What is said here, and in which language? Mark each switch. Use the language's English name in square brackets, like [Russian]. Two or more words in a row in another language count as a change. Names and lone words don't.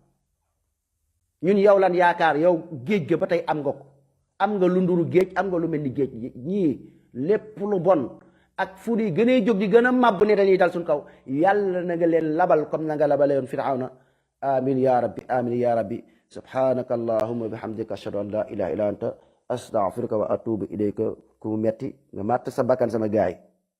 [Wolof] ñun yow lan yaakaar yow géej ga ba tey am nga ko am nga lu nduru géej am nga lu mel ni géej ñii lépp lu bon ak fu di gënee jóg di gën a màbb ne dañuy dal suñ kaw yàlla na nga leen labal comme na nga labale woon Firawna [Arabic] آمين يا ربي آمين يا ربي سبحانك اللهم بحمدك أشهد أن لا إله إلا أنت أستغفرك وأتوب إليك [Wolof] ku metti nga màtt sa bakkan sama gaay